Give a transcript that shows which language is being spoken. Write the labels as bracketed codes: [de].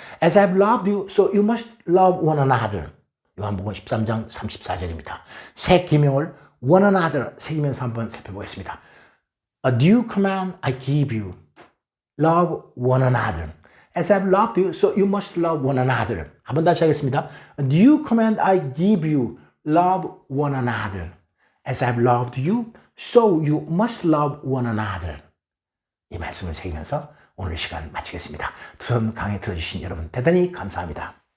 [en] As I've loved you, so you must love one another. [ko] 요한복음 13장 34절입니다. 새 계명을 one another 새기면서 한번 살펴보겠습니다. [en] A new command I give you. Love one another. As I've loved you, so you must love one another. [ko] 한번 다시 하겠습니다. [en] A new command I give you. Love one another. As I've loved you, so you must love one another. [ko] 이 말씀을 새기면서 오늘 시간 마치겠습니다. 두 손 강에 들어주신 여러분 대단히 감사합니다.